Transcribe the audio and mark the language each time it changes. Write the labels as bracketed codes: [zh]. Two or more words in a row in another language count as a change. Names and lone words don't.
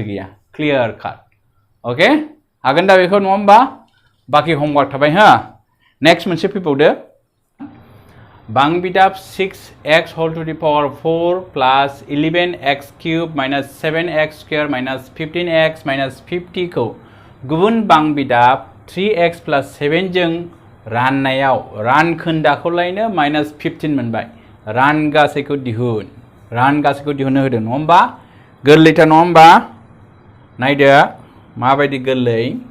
[brx] गैया [en] clear cut [brx] ओके हागोन दा बेखौ नङा होमबा बाखि हमवर्क थाबाय नेक्स्ट मोनसे फैबावदो बां बिदाब [en] 6x whole to the power 4 plus 11x cube minus 7x square minus 15x minus 50 [brx] खौ गुबुन बां बिदाब [en] 3x plus 7 [brx] जों राननायाव रानखोन्दाखौ लायनो minus 15 मोनबाय रानगासैखौ दिहुननो होदों नङा होमबा गोरलैथार नङा होमबा नायदो माबायदि गोरलै